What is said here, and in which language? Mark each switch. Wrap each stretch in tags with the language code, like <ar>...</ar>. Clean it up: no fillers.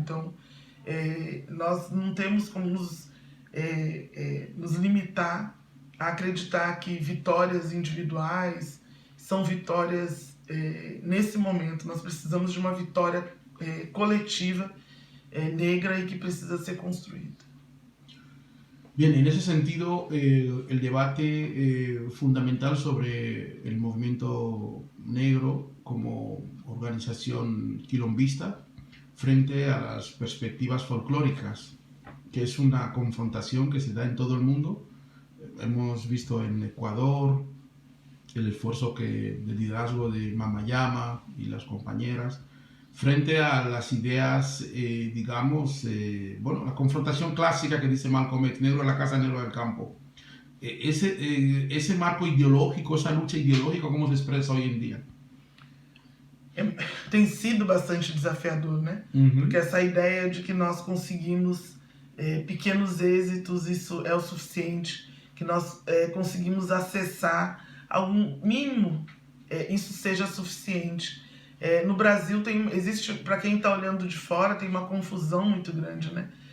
<pt>Então, nós não temos como nos limitar a acreditar que vitórias individuais são vitórias nesse momento. Nós precisamos de uma vitória colectiva negra y que precisa ser construida.</pt> <es>Bien, en ese sentido, el debate fundamental sobre el movimiento negro como organización quilombista frente a las perspectivas folclóricas, que es una confrontación que se da en todo el mundo. Hemos visto en Ecuador el esfuerzo de liderazgo de Mamayama y las compañeras frente a las ideas, digamos, la confrontación clásica que dice Malcolm X, negro en la casa, negro en el campo. Ese marco ideológico, esa lucha ideológica, ¿cómo se expresa hoy en día?</es> <pt>Tem sido bastante desafiador, né? Porque essa ideia de que nós conseguimos pequenos êxitos, isso é o suficiente, que nós conseguimos acessar algum mínimo, isso seja suficiente. No Brasil existe, para quem está olhando de fora, tem uma confusão muito grande, né?</pt>